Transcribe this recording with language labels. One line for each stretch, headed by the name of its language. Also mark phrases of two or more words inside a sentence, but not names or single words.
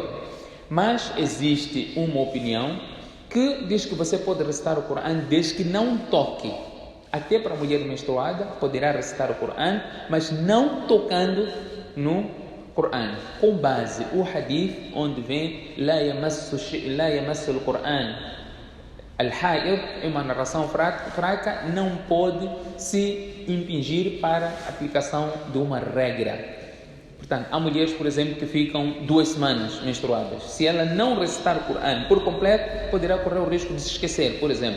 Portuguese: Mas existe uma opinião que diz que você pode recitar o Coran desde que não toque. Até para a mulher menstruada poderá recitar o Coran, mas não tocando no Coran, com base o hadith onde vem
Arabic: لا يمس القرآن الحائض,
Portuguese: é uma narração fraca, não pode se impingir para a aplicação de uma regra. Portanto, há mulheres, por exemplo, que ficam 2 semanas menstruadas. Se ela não recitar o Coran por completo, poderá correr o risco de se esquecer, por exemplo.